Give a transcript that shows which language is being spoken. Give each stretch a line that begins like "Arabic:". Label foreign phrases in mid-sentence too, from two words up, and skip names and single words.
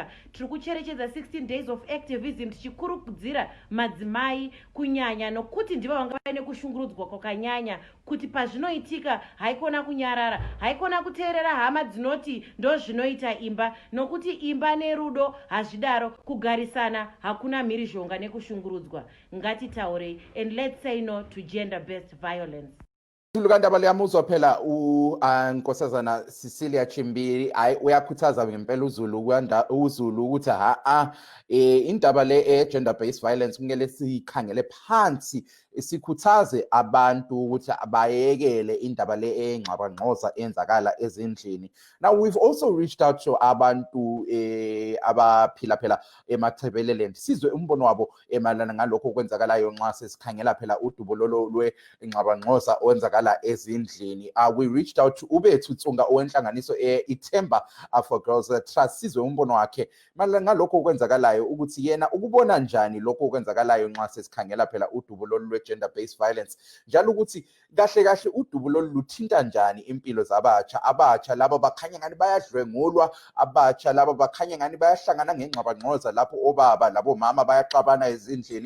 Shona: Tiri kucherechedza
English: 16 days of activism
Shona: tichikurudzira madzimai kunyanya nokuti ndivo vanga vaine kushungurudzwa kwakanyanya kuti pazvinoitika haikona kunyarara, haikona kuteerera hama dzinoti ndozvinoita imba, nokuti imba nerudo hazvidaro, kugarisana hakuna mhirizhonga nekushungurudzwa. Ngatitaurei,
English: and let's say no to gender-based violence.
North Ndebele: Ndaba liyamuzwa phela unkosazana Cecilia Chimbiri uyakhuthaza ngempela uzulu ukuthi indaba le
English: gender based violence
North Ndebele: kumele sikhangele phansi, sikhuthaze abantu ukuthi abayekele indaba le engxabangxoza enzakala ezindlini.
English: Now we've also reached out to
North Ndebele: abantu abaphila phela emathebeleland sizwe umbono wabo emalana ngalokho okwenzakalayo nxa sesikhangela phela udubulolo lwengxabangxoza owenzakala ezindlini.
English: We reached out to
North Ndebele: Ubethu Tsunga owenhlanganiso ithemba for Girls Trust sizwe umbono wakhe malana ngalokho okwenzakalayo ukuthi yena ukubona njani lokho okwenzakalayo nxa sesikhangela phela udubulolo lwe-
English: gender based violence,
North Ndebele: njalo ukuthi kahle kahle udubulolo luthinta njani impilo abatsha laba bakhanya ngani bayadlwengulwa, abatsha laba bakhanya ngani bayahlangana ngengxabangxoza lapho obaba labo mama bayaxabana ezindlini.